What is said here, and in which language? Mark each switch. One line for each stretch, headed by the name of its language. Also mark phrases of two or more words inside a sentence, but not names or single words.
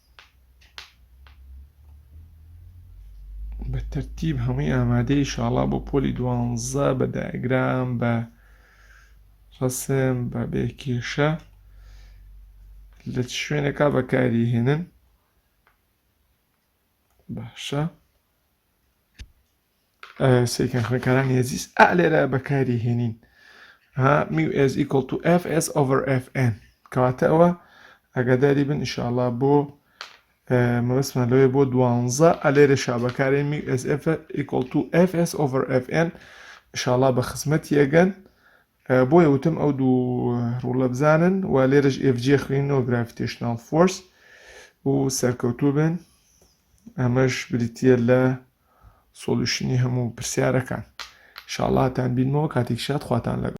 Central Kurdish: بە تەرتیب هەمووی ئامادەی ئینشاڵڵا بۆ پۆلی 12 بە دایگرام بە ڕەسم بە بێکێشە لە شوێنێکا بەکاری هێنن باشە سێکەن خوێنکارانی هەزیز لێرە بەکاری هێنین
English: mu is equal to fs over fn
Central Kurdish: کەواتە ئەوە ئەگەداری بن ئینشاڵڵا بۆ مەبەستمان لەوێ بۆ 12 لێرە شابەکارێن
English: mu is equal to fs over fn
Central Kurdish: ئینشاڵڵا بە خزمەتی ئەگەن بۆیە وتم ئەو دوو ڕوولە بزانن و لێرەش fg خوێنەوە
English: gravitational force
Central Kurdish: و سەرکەوتوو بن ئەمەش بریتیە لە سۆلوشنی هەموو پرسیارەکان ئینشاڵڵا هاتان بینمەوە کاتێک شاد خواتان لەگەڵ